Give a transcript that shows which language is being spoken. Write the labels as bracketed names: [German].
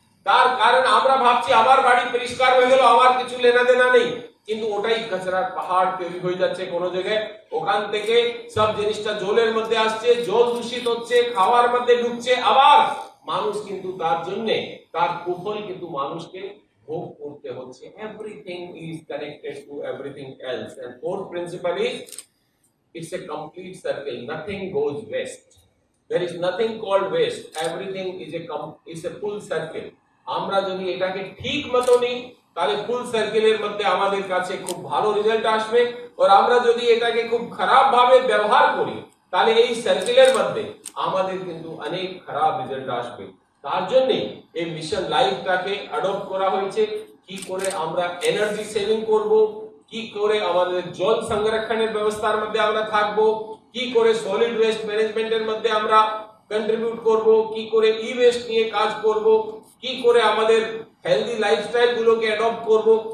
[Bangla] তার কারণ আমরা ভাবছি আমার বাড়ি পরিষ্কার হয়ে গেল, আমার কিছু লেনা দেনা নেই, কিন্তু ওটাই কাঁচরার পাহাড় তৈরি হয়ে যাচ্ছে কোনো জায়গায়। ওখান থেকে সব জিনিসটা জলের মধ্যে আসছে, জল দূষিত হচ্ছে, খাওয়ার মধ্যে ঢুকছে, আবার মানুষ কিন্তু তার জন্য তার কুফল কিন্তু মানুষকে ভোগ করতে হচ্ছে। [English] Everything is connected to everything else. And fourth principle is it's a complete circle, nothing goes waste, there is nothing called waste, everything is a full circle। [Bangla] আমরা যদি এটাকে ঠিক মতো নিই তাহলে ফুল সার্কেলের মধ্যে আমাদের কাছে খুব ভালো রেজাল্ট আসবে, আর আমরা যদি এটাকে খুব খারাপ ভাবে ব্যবহার করি তাহলে এই সার্কেলের মধ্যে আমাদের কিন্তু অনেক খারাপ রেজাল্ট আসবে। তার জন্য এই মিশন লাইফটাকে অ্যাডপ্ট করা হয়েছে, কি করে আমরা এনার্জি সেভিং করব, কি করে আমাদের জল সংরক্ষণের ব্যবস্থার মধ্যে আমরা থাকবো, কি করে সলিড ওয়েস্ট ম্যানেজমেন্টের মধ্যে আমরা কন্ট্রিবিউট করব, কি করে ই ওয়েস্ট নিয়ে কাজ করব, কি করে আমাদের হেলদি লাইফস্টাইল গুলোকে অ্যাডপ্ট করব।